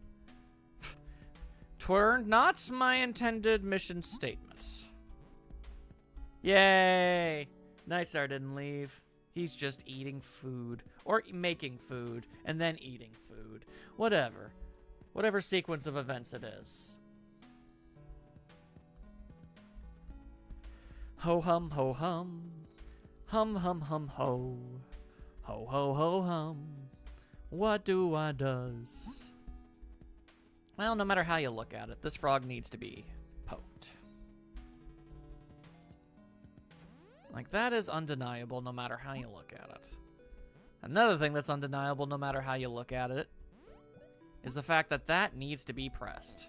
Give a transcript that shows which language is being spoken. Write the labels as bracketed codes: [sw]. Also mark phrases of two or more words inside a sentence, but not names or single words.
[en] Twere not my intended mission statement. Yay! Nightstar didn't leave. He's just eating food. Or making food, and then eating food. Whatever. Whatever sequence of events it is. Ho hum ho hum. Hum hum hum ho. Ho ho ho hum. What do I does? Well, no matter how you look at it, this frog needs to be poked. Like, that is undeniable no matter how you look at it. Another thing that's undeniable no matter how you look at it is the fact that that needs to be pressed.